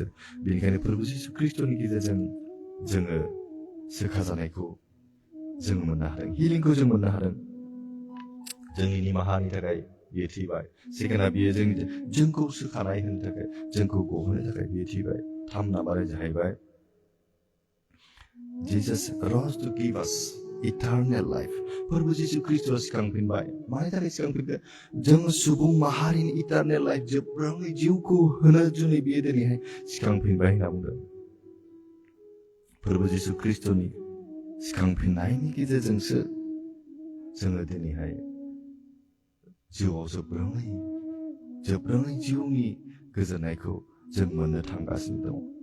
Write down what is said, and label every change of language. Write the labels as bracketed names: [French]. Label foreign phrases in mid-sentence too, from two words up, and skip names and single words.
[Bodo] बेनिखायनो प्रभु जिसु ख्रीष्टनि गेजेरजों जोङो सोखाजानायखौ जों मोननो हादों, हिलिंखौ जों मोननो हादों। जोंनि निमाहानि थाखाय बियो थैबाय। सेकेन्डआ बियो जोंखौ सोखानाय होनो थाखाय, जोंखौ गहोनो थाखाय बियो थैबाय। 3 नाम्बारा जाहैबाय [English] Jesus rose to give us eternal life. [Bodo] Prabhu Yesus Kristus siखांफिनबाय. मानि थाखाय सिखांफिनखो? जों सुबुं माहारिनि [English] eternal life [Bodo] जोबलाङै जिउखौ होनो जुनै बियो दिनैहाय सिखांफिनबाय होनना बुंदों. प्रभु जिसु ख्रिस्टनि सिखांफिननायनि गेजेरजोंसो जोङो दिनैहाय जिउआव जोबलाङै जिउनि गोजोननायखौ जों मोननो थांगासिनो दं.